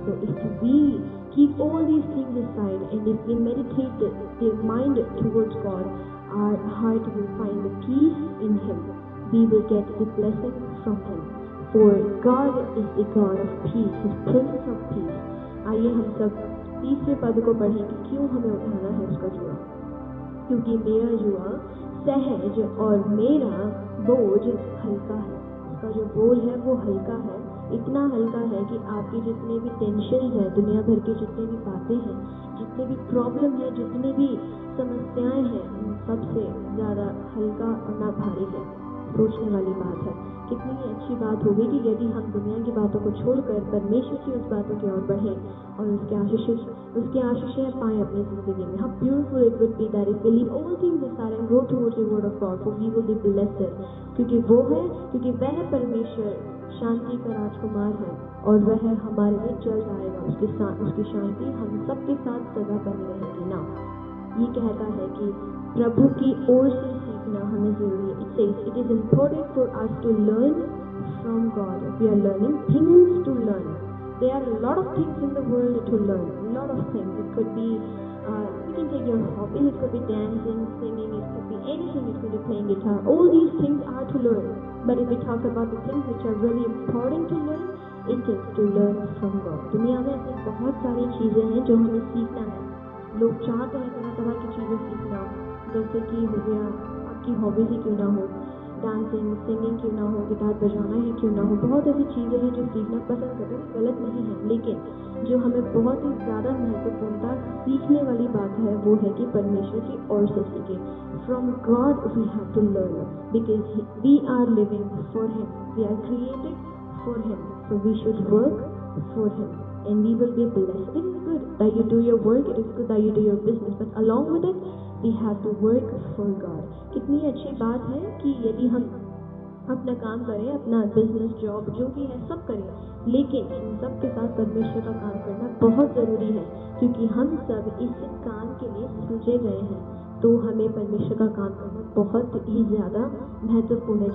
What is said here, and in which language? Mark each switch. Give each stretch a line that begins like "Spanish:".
English: So if we keep all these things aside and if we meditate the mind towards God, our heart will find the peace in Him. We will get the blessing from Him. For God is the God of peace, His Prince of Peace.
Hindi: आइए हम सब तीसरे पद को पढ़ें कि क्यों हमें उठाना है उसका जुआ। क्योंकि मेरा जुआ सहज और मेरा बोझ हल्का है। उसका जो बोझ है वो हल्का है, इतना हल्का है कि आपकी जितने भी टेंशन है, दुनिया भर की जितनी भी बातें हैं, जितने भी प्रॉब्लम है, जितनी भी समस्याएं हैं, उन सबसे ज़्यादा हल्का और ना भारी है। सोचने वाली बात है। कितनी ही अच्छी बात होगी कि यदि हम दुनिया की बातों को छोड़कर परमेश्वर की उस बातों की ओर बढ़ें और उसके आशीषें पाएं अपनी जिंदगी में।
English: How beautiful it would be that if we leave all things aside and go towards the word of God, for we will be blessed.
Hindi: क्योंकि वह परमेश्वर शांति का राजकुमार है और वह हमारे लिए चल जाएगा। उसकी शांति हम सबके साथ सदा बनी रहेगी ना। ये कहता है कि प्रभु की ओर से सीखना हमें जरूरी है।
English: It says it is important for us to learn from God. We are learning things to learn. There are a lot of things in the world to learn. A lot of things. It could be you can take your hobbies. It could be dancing, singing. It could be anything. It could be playing guitar. All these things are to learn. But if we talk about the things which are really important to learn, it is to learn from God.
Hindi: दुनिया में ऐसी बहुत सारी चीजें हैं जो हमें सीखना है। लोग चाहते हैं तरह तरह की चीजें सीखना, जैसे कि हो गया आपकी हॉबीज ही क्यों ना हो, डांसिंग, सिंगिंग क्यों ना हो, गिटार बजाना ही क्यों ना हो। बहुत ऐसी चीज़ें हैं जो सीखना पसंद करते हैं, गलत नहीं है। लेकिन जो हमें बहुत ही ज़्यादा महत्वपूर्णता सीखने वाली बात है वो है कि परमेश्वर की ओर से सीखें।
English: From God we have to learn because we are living for him, we are created for him, so we should work for him and we will be blessed. It is good that you do your work, it is good that you do your business, but along with it we have to work for God.
Hindi: कितनी अच्छी बात है कि यदि हम अपना काम करें, अपना बिजनेस, जॉब जो भी है सब करें, लेकिन इन सब के साथ परमेश्वर का काम करना बहुत ज़रूरी है, क्योंकि हम सब इस काम के लिए सृजे गए हैं। तो हमें परमेश्वर का काम करना बहुत ही ज़्यादा महत्वपूर्ण है।